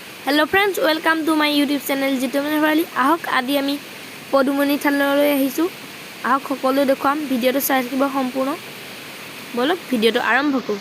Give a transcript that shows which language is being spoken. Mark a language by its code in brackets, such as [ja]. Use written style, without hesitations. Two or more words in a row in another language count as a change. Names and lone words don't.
[en] Hello friends, welcome to my YouTube channel Jittomani Bharali. [as] আহক আজি আমি পদুমণি থলৌলৈ আহিছোঁ. Ahok সকলো দেখুৱাম ভিডিওটো চাই থাকিব সম্পূৰ্ণ। বলক ভিডিওটো আৰম্ভ কৰো।